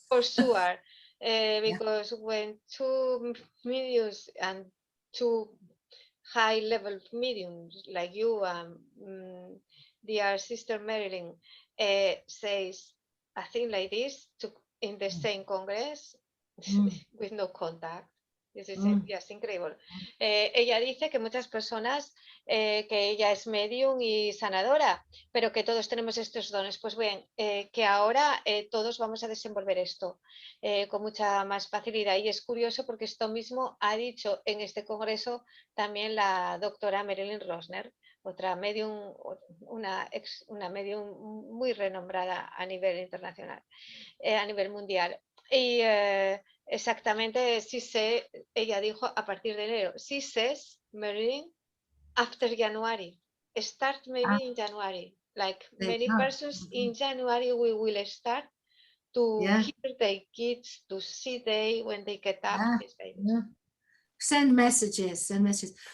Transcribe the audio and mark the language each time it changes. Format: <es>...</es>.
<en>For sure, because when two mediums and two high-level mediums like you and dear sister Marilyn says a thing like this in the same Congress with no contact. This is just incredible.</en> <es>Ella dice que muchas personas, que ella es medium y sanadora, pero que todos tenemos estos dones. Pues bien, que ahora todos vamos a desenvolver esto con mucha más facilidad. Y es curioso porque esto mismo ha dicho en este congreso también la doctora Marilyn Rosner, otra medium, una medium muy renombrada a nivel internacional, a nivel mundial. Y exactamente, sí sé, ella dijo a partir de enero.</es> <en>She says, Marilyn, after January. Start maybe in January. Like many persons in January, we will start to hear their kids, to see they when they get up. Send messages, send messages.</en>